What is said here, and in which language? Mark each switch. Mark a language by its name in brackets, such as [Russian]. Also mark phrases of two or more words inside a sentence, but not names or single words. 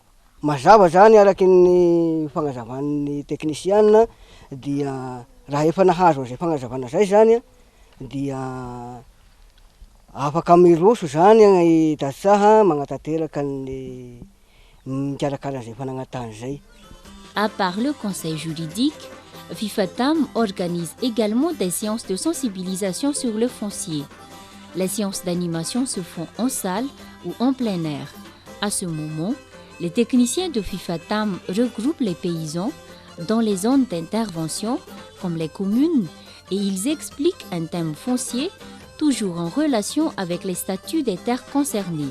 [Malagasy] Mazava zany araky ny fagnazavan'ny teknisiana dia raha efa nahazo zay fagnazavana zay zany dia afaka miroso zany ny tantsaha magnatanteraka ny mikarakara zay fananantany zay. [French] À part le conseil juridique, FIFATAM organise également des séances de sensibilisation sur le foncier. Les séances d'animation se font en salle ou en plein air. À ce moment, les techniciens de FIFATAM regroupent les paysans dans les zones d'intervention, comme les communes, et ils expliquent un thème foncier, toujours en relation avec les statuts des terres concernées.